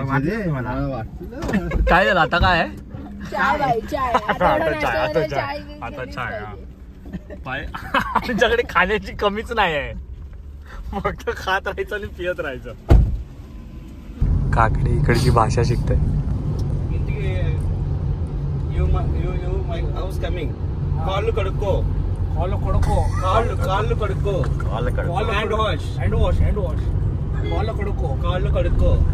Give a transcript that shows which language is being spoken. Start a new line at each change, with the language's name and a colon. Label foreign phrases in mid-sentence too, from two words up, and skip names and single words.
Marathi: काय झालं आता काय आहे. चाय आता चाय. आमच्याकडे खाण्याची कमीच नाही आहे. फक्त खात राहायचं आणि पियत राहायचं. काकडे इकडची भाषा शिकते.
Telugu: కాళ్ళు కడుక్కో కాళ్ళు కడుక్కో
English: hand wash
Telugu: కాళ్ళు కడుక్కో